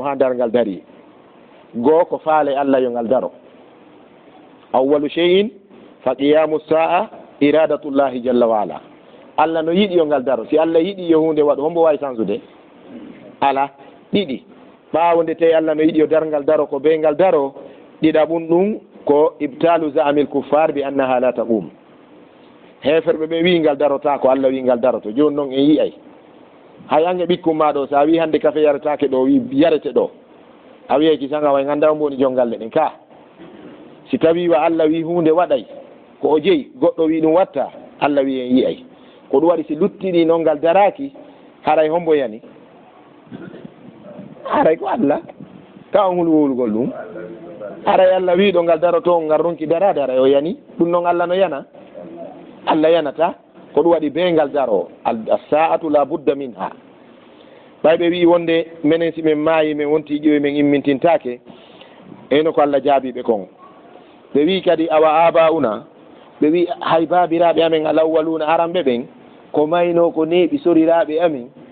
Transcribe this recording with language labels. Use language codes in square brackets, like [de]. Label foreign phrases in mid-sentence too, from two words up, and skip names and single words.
[ff] ha darngal dari goo ko faale allah yo ngal daro [ar] أول شيء فقيام الساعة إرادة الله جل وعلا [ff] allah no yiɗi yo ngal daro si allah yiɗi yo hunde waɗo hombo wawi sansude ala ɗiɗi ɓaawo nde tawi allah no yiɗi yo darngal daro ko be ngal daro ɗiɗaɓum ɗum ko [ar] إبطال زعم الكفار بأنها لا تقوم [ff] heferɓe ɓe wi ngal darota ko allah wi ngal daroto joni noon en yiyay hay ange ɓikkum ma ɗo sa wi hande kafe yaretake ɗo wi yarete ɗo a wiyay ki sanga way ganda mboni jongalle ɗen ka si tawi wa allah wi hunde waɗay ko o jeeyi goɗɗo wi ɗum watta allah wi en yiyay ko ɗum waɗi si luttiɗi noon ngal daraki haray hombo yani haray ko allah taw hulwolugol ɗum haray allah wiɗo ngal daroto ngal ronki darade haray o yani ɗum noon allah no yana allah yanata ko ɗum waɗi bengal daro [ar] الساعة لا بد منها [ff] ɓayɓe wi wonde menen si men maayi men wonti ƴeewi men immintintake eno ko Allah jaabiɓe kon ɓe wi kadi [ar] أوآباؤنا [ff] ɓe wi hay babiraɓe amen alawwaluna aranɓe ɓen ko mayno ko neeɓi soriraɓe amin